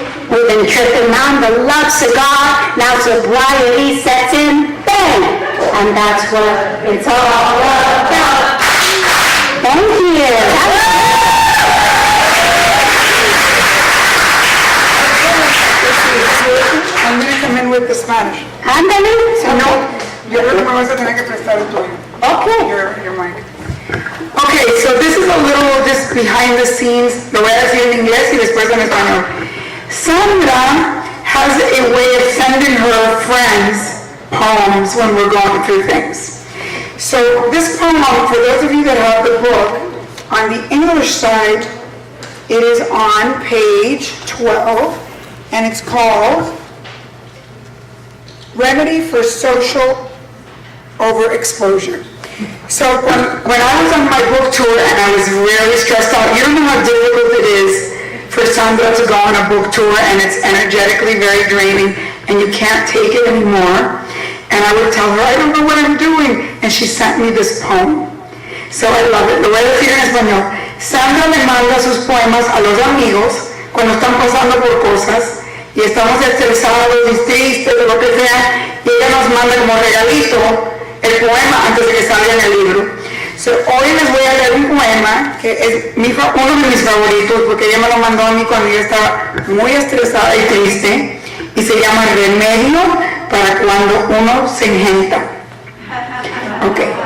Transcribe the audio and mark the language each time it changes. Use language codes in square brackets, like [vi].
[en] We've been tripping on the love cigar, now sobriety sets in, bang! And that's what it's all about. Thank you. I'm going to come in with the Spanish. [es] Ándale. Si no, yo creo que me vas a tener que prestar el tuyo. [en] Okay. Your mic. Okay, so this is a little just behind the scenes. [es] Lo voy a decir en inglés y después en español. [en] Sandra has a way of sending her friends poems when we're going through things. So this poem, for those of you that have the book, on the English side, it is on page 12, and it's called Remedy for Social Overexposure. So when I was on my book tour and I was really stressed out, you don't know how difficult it is for Sandra to go on a book tour, and it's energetically very draining and you can't take it anymore. And I would tell her, "I don't know what I'm doing." And she sent me this poem. So I love it. [es] Lo voy a decir en español. Sandra le manda sus poemas a los amigos cuando están pasando por cosas y estamos estresados y tristes de lo que sea, y ella nos manda como regalito el poema antes de que salga en el libro. [en] So, [es] hoy les voy a leer un poema que es uno de mis favoritos porque ella me lo mandó a mí cuando yo estaba muy estresada y triste, y se llama Remedio para cuando uno se engenta. Ok.